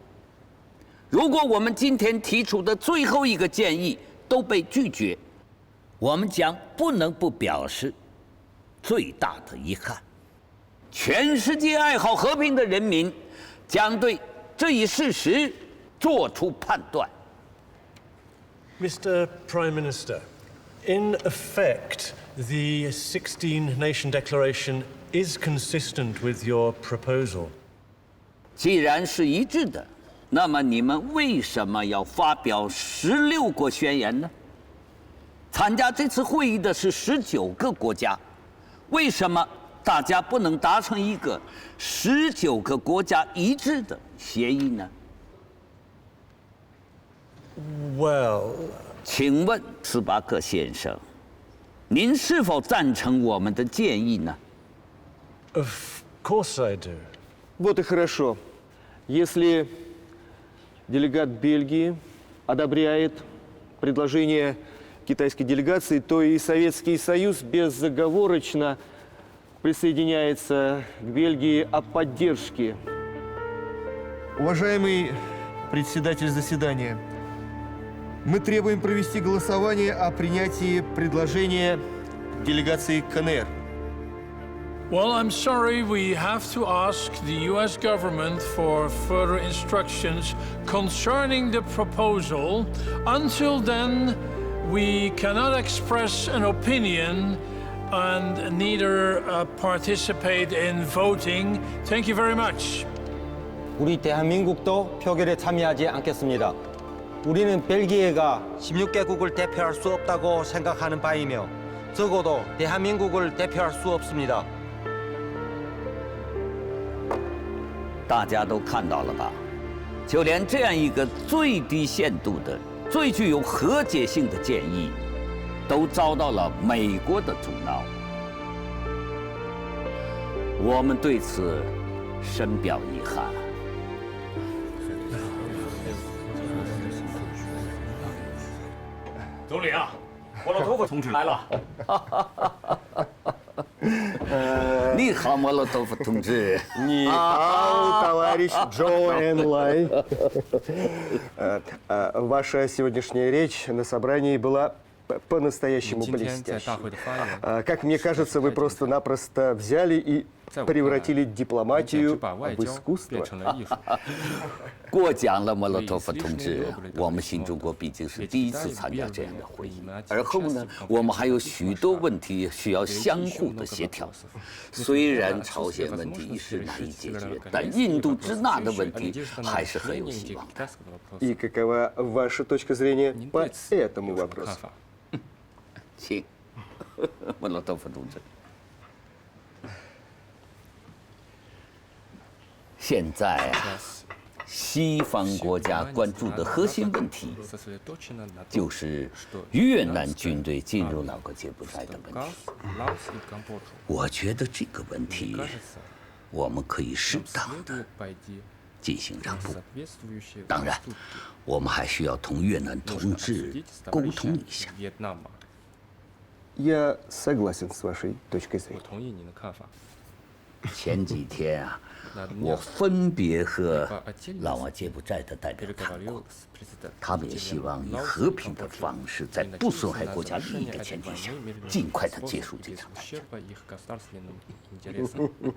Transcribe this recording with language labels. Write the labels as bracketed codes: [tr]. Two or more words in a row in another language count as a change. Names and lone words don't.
[zh] 如果我们今天提出的最后一个建议都被拒绝，我们将不能不表示最大的遗憾。全世界爱好和平的人民将对这一事实做出判断。 [en] Mr. Prime Minister, in effect, the 16-nation declaration is consistent with your proposal. [zh] 既然是一致的，那么你们为什么要发表16国宣言呢？参加这次会议的是19个国家，为什么大家不能达成一个19个国家一致的协议呢？ [en] Well, [zh] 请问斯巴克先生，您是否赞成我们的建议呢？ [en] of course I do. [ru] Вот и хорошо. Если делегат Бельгии одобряет предложение китайской делегации, то и Советский Союз безоговорочно присоединяется к Бельгии о поддержке. Уважаемый председатель заседания, мы требуем провести голосование о принятии предложения делегации КНР. [en] Well, I'm sorry, we have to ask the US government for further instructions concerning the proposal. Until then, we cannot express an opinion and neither participate in voting. Thank you very much. [ko] 우리 대한민국도 표결에 참여하지 않겠습니다. 우리는 벨기에가 16개국을 대표할 수 없다고 생각하는 바이며 적어도 대한민국을 대표할 수 없습니다. [zh] 大家都看到了吧？就连这样一个最低限度的、最具有和解性的建议，都遭到了美国的阻挠。我们对此深表遗憾。总理啊，莫洛托夫同志来了。你好，莫洛托夫同志。你好, [ru] товарищ Джо Энлай. Ваша сегодняшняя речь на собрании была по-настоящему блестящей. Как мне кажется, вы просто-напросто взяли и превратили дипломатию в искусство. [zh] 过奖了，莫洛托夫同志。我们新中国毕竟是第一次参加这样的会议，而后呢，我们还有许多问题需要相互的协调。虽然朝鲜问题一时难以解决，但印度支那的问题还是很有希望的。 [ru] И какова ваша точка зрения по этому вопросу? [zh] 请，莫洛托夫同志。现在啊，西方国家关注的核心问题，就是越南军队进入老格柬埔寨的问题。我觉得这个问题，我们可以适当的进行让步。当然，我们还需要同越南同志沟通一下。 [ru] Я согласен с вашей точкой зрения. [zh] 前几天啊，我分别和老挝柬埔寨的代表谈过，他们也希望以和平的方式，在不损害国家利益的前提下，尽快的结束这场战争。